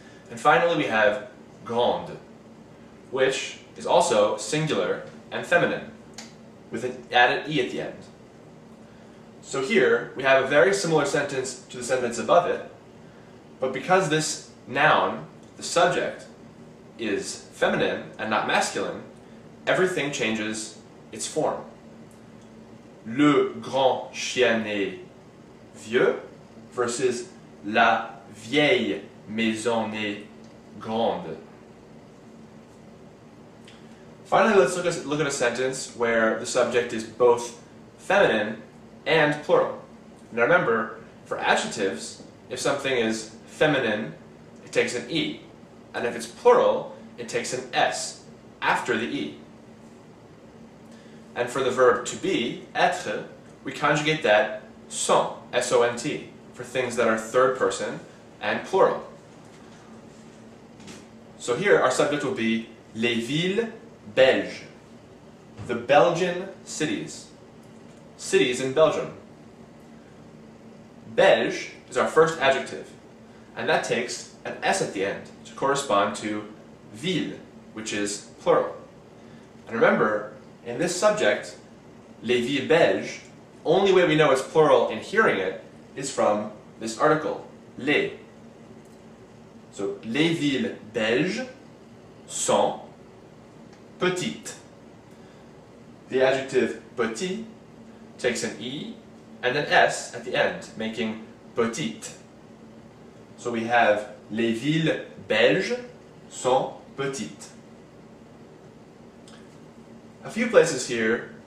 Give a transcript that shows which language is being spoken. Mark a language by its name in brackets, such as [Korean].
[English] And finally we have grande, which is also singular and feminine, with an added I at the end. So here we have a very similar sentence to the sentence above it, but because this noun, the subject, is feminine and not masculine, everything changes its form. [French] Le grand chien est vieux versus la vieille maison est grande. [English] Finally, let's look at a sentence where the subject is both feminine and plural. Now remember, for adjectives, if something is feminine, it takes an E, and if it's plural, it takes an S after the E. And for the verb to be, être, we conjugate that sont, S-O-N-T, for things that are third person and plural. So here our subject will be [French] les villes belges, [English] the Belgian cities, cities in Belgium. Belge is our first adjective, and that takes an S at the end to correspond to ville, which is plural. And remember, in this subject, [French] les villes belges, [English] only way we know it's plural in hearing it is from this article, les. [French] So, les villes belges sont petites. [English] The adjective petit takes an E and an S at the end, making petite. So we have [French] les villes belges sont petites. [English] A few places here